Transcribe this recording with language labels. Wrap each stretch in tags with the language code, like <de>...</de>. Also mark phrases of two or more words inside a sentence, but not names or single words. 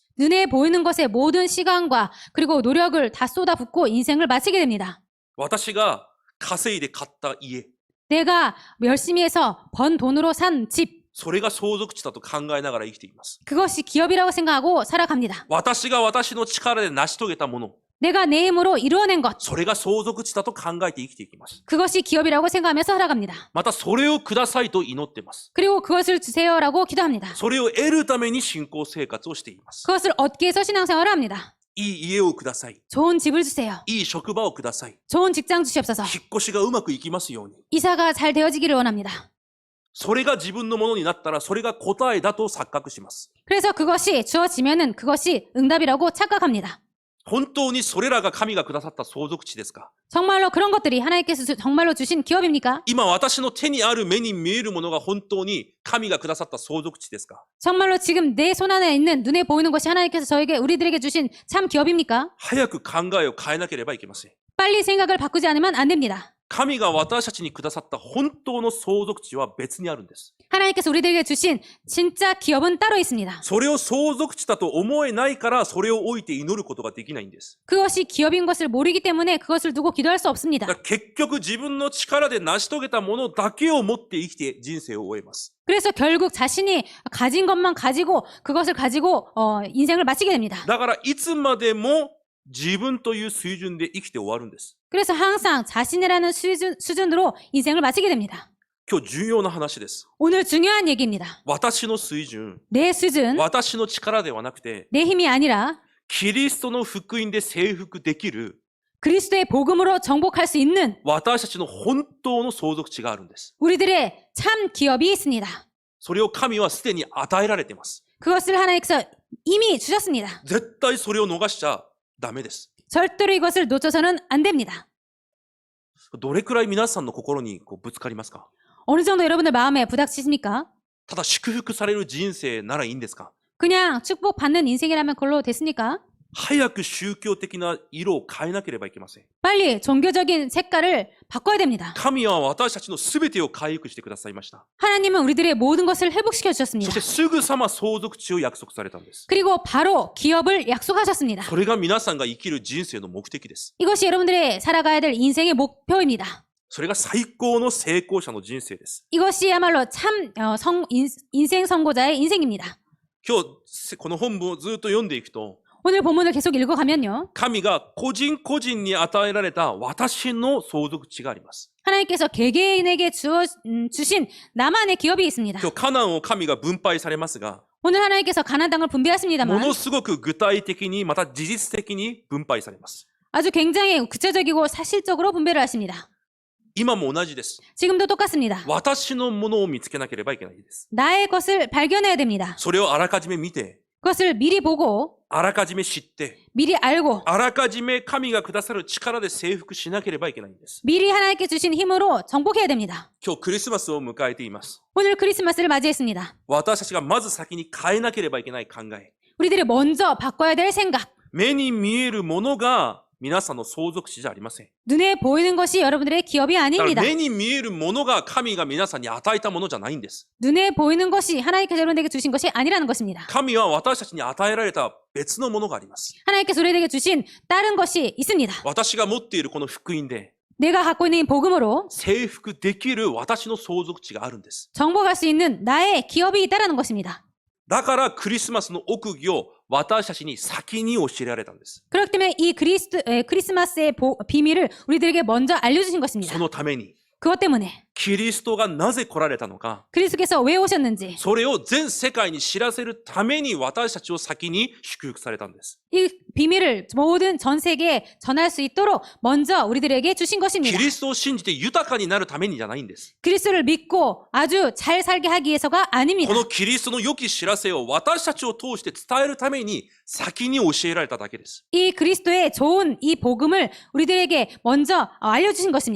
<ko>눈에 보이는 것에 모든 시간과 그리고 노력을 다 쏟아붓고 인생을 마치게 됩니다.</ko> <ja>私が稼いで買った家、</ja> <ko>내가 열심히 해서 번 돈으로 산 집,</ko> <ja>それが相続地だと考えながら生きています。</ja> <ko>그것이 기업이라고 생각하고 살아갑니다.</ko> <ja>私が私の力で成し遂げたもの、</ja> <ko>내가 내 힘으로 이루어낸 것,</ko> <ja>それが相続地だと考えて生きていきます。</ja> <ko>그것이 기업이라고 생각하면서 살아갑니다.</ko> <ja>またそれをくださいと祈っています。</ja> <ko>그리고 그것을 주세요라고 기도합니다.</ko> <ja>それを得るために信仰生活をしています。</ja> <ko>그것을 얻기 위해서 신앙생활을 합니다.</ko> <ja>いい家をください。</ja> <ko>좋은 집을 주세요.</ko> <ja>いい職場をください。</ja> <ko>좋은 직장 주시옵소서.</ko> <ja>引っ越しがうまくいきますように。</ja> <ko>이사가 잘 되어지기를 원합니다.</ko> <ja>それが自分のものになったらそれが答えだと錯覚します。</ja> <ko>그래서 그것이 주어지면은 그것이 응답이라고 착각합니다.</ko> <ja>本当にそれらが神がくださった相続地ですか？</ja> <ko>정말로 그런 것들이 하나님께서 정말로 주신 기업입니까?</ko> <ja>今私の手にある目に見えるものが本当に神がくださった相続地ですか？</ja> <ko>정말로 지금 내 손 안에 있는 눈에 보이는 것이 하나님께서 우리들에게 주신 참 기업입니까?</ko> <ja>早く考えを変えなければいけません。</ja> <ko>빨리 생각을 바꾸지 않으면 안 됩니다.</ko> <ja>神が私たちにくださった本当の相続地は別にあるんです。</ja> <ko>하나님께서 우리들에게 주신 진짜 기업은 따로 있습니다.</ko> <ja>それを相続地だと思えないからそれを置いて祈ることができないんです。</ja> <ko>그것이 기업인 것을 모르기 때문에 그것을 두고 기도할 수 없습니다.</ko> <ja>だから結局自分の力で成し遂げたものだけを持って生きて人生を終えます。</ja> <ko>그래서 결국 자신이 가진 것만 가지고 그것을 가지고 인생을 마치게 됩니다.</ko> <ja>だからいつまでも自分という水準で生きて終わるんです。</ja> <ko>그래서 항상 자신이라는 수준으로 인생을 마치게 됩니다.</ko> <ja>今日重要な話です。</ja> <ko>오늘 중요한 얘기입니다.</ko> <ja>私の水準、</ja> <ko>내 수준,</ko> <ja>私の力ではなくて、</ja> <ko>내 힘이 아니라</ko> <ja>キリストの福音で征服できる</ja> <ko>그리스도의 복음으로 정복할 수 있는</ko> <ja>私たちの本当の相続地があるんです。</ja> <ko>우리들의 참 기업이 있습니다.</ko> <ja>それを神はすでに与えられています。</ja> <ko>그것을 하나님께서 이미 주셨습니다.</ko> <ja>絶対それを逃しちゃダメです。</ja> <ko>절대로 이것을 놓쳐서는 안 됩니다.</ko> <ja>どれくらい皆さんの心にぶつかりますか？</ja> <ko>어느 정도 여러분들 마음에 부닥치십니까?</ko> <ja>ただ祝福される人生ならいいんですか？</ja> <ko>그냥 축복받는 인생이라면 그걸로 됐습니까?</ko> <ja>早く宗教的な色を変えなければいけません。</ja> <ko>빨리 종교적인 색깔을 바꿔야 됩니다.</ko> <ja>神は私たちのすべてを回復してくださいました。</ja> <ko>하나님은 우리들의 모든 것을 회복시켜</ko> <ja>そ</ja> <ko>주셨습니다.</ko> <ja>してすぐさま相続地を約束されたんです。</ja> <ko>그리고 바로 기업을 약속하셨습니다.</ko> <ja>それが皆さんが生きる人生の目的です。</ja> <ko>이것이 여러분들의 살아가야 될 인생의 목표입니다.</ko> <ja>それが最高の成功者の人生です。</ja> <ko>이것이야말로 참 인생 선고자의 인생입니다.</ko> <ja>今日、この本文をずっと読んでいくと、</ja> <ko>오늘 본문을 계속 읽어가면요.</ko> <ja>神が個人個人に与えられた私の相続地があります。</ja> <ko>하나님께서 개개인에게 주신 나만의 기업이 있습니다.</ko> <ja>今日、カナンを神が分配されますが、</ja> <ko>오늘 하나님께서 가나안 땅을</ko> <ja>も</ja> <ko>분배하십니다만</ko> <ja>のすごく具体的にまた事実的に分配されます。</ja> <ko>아주 굉장히 구체적이고 사실적으로 분배를 하십니다.</ko> <ja>今も同じです。</ja> <ko>지금도 똑같습니다.</ko> <ja>私のものを見つけなければいけないです。</ja> <ko>나의 것을 발견해야 됩니다.</ko> <ja>それをあらかじめ見て、</ja> <ko>그것을 미리 보고</ko> <ja>あらかじめ知って、</ja> <ko>미리 알고</ko> <ja>あらかじめ神がくださる力で征服しなければいけないんです。</ja> <ko>미리 하나님께 주신 힘으로 정복해야 됩니다.</ko> <ja>今日クリスマスを迎えています。</ja> <ko>오늘 크리스마스를 맞이했습니다.</ko> <ja>私たちがまず先に変えなければいけない考え。</ja> <ko>우리들이 먼저 바꿔야 될 생각.</ko> <ja>目に見えるものが皆さんの相続地じゃありません。</ja> <ko>눈에 보이는 것이 여러분들의 기업이</ko> <ja>だから</ja> <ko>아닙니다.</ko> <ja>目に見えるものが神が皆さんに与えたものじゃないんです。</ja> <ko>눈에 보이는 것이 하나님께서 여러분에게 주신 것이 아니라는 것입니다.</ko> <ja>神は私たちに与えられた別のものがあります。</ja> <ko>하나님께서 우리에게 주신 다른 것이 있습니다.</ko> <ja>私が持っているこの福音で</ja> <ko>내가 갖고 있는 이 복음으로</ko> <ja>征服できる私の相続地があるんです。</ja> <ko>정복할 수 있는 나의 기업이 있다는 것입니다.</ko> <ja>だからクリスマスの奥義を私たちに先に教えられたんです。</ja> <ko>그렇기 때문에 이 크리스마스의 비밀을 우리들에게 먼저 알려주신 것입니다.</ko> <ja>そのために</ja> <ko>그것 때문에</ko> <ja>キリストがなぜ来られたのか、</ja> <ko>그리스도께서 왜 오셨는지</ko> <ja>それを全世界に知らせるために私たちを先に祝福されたんです。</ja> <ko>이 비밀을 모든 전 세계에 전할 수 있도록 먼저 우리들에게 주신</ko> <ja>キ</ja> <ko>것입니다.</ko> <ja>リストを信じて豊かになるためにじゃないんです。</ja> <ko>그리스도를 믿고 아주 잘 살게 하기 위해서가 아닙니다.</ko> <ja>このキリストの良き知らせを私たちを通して伝えるために先に教えられただけです。</ja> <ko>이 그리스도의 좋은 이 복음을 우리들에게 먼저 알려주신 것입니다.</ko>